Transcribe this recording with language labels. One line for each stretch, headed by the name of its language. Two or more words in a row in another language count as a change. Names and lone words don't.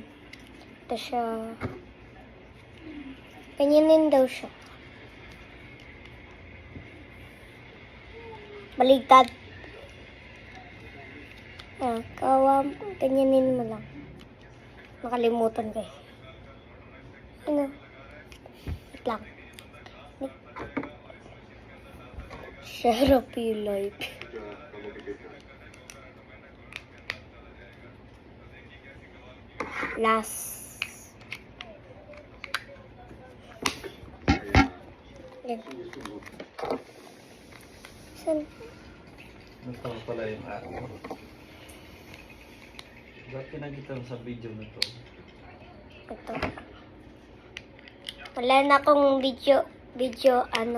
Filipino: Ito siya. Ganyanin daw siya. Baligtad. Ganyanin mo lang. Nakalimutan ko eh. Ano? Wait lang.
English: Share up your life.
Japanese: じゃあ頑張ってください
Filipino: Last. Yan. Saan? Ito pala yung akin. Ba't kinakita mo sa video na to? Ito. Wala na akong video ano.